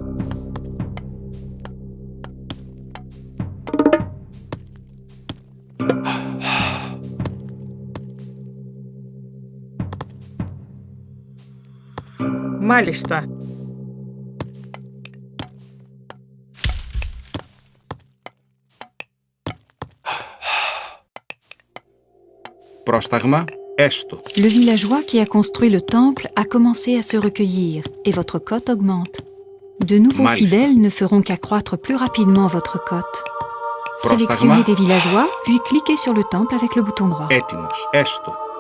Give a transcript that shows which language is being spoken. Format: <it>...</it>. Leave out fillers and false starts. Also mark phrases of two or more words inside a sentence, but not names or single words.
<el>Μάλιστα. Πρόσταγμα, έστω.</el> <fr>Le villageois qui a construit le temple a commencé à se recueillir et votre cote augmente. De nouveaux Maalesef. fidèles ne feront qu'accroître plus rapidement votre cote. Sélectionnez des villageois, puis cliquez sur le temple avec le bouton droit.</fr> <el>Έτοιμος, έστω.</el>